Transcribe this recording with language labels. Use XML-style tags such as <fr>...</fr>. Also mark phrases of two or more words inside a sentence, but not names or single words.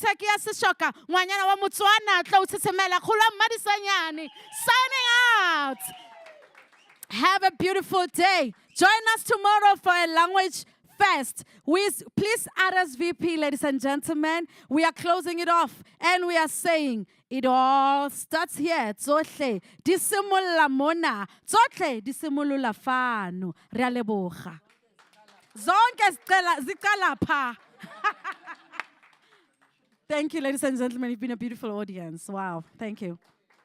<tn>Kia Sishoka, Wanyana wa Mutswana, Tlautisemela, Khula Madisanyani,</tn> <en>signing out. Have a beautiful day. Join us tomorrow for a language fest. Please RSVP, ladies and gentlemen. We are closing it off and we are saying it all starts here.</en> <st>Tsohle disimula mona.</st> <tn>Tsohle disimulula fano. Re a leboga.</tn> <zu>Zonke ziqala pha.</zu> <en>Thank you, ladies and gentlemen. You've been a beautiful audience. Wow. Thank you.</en>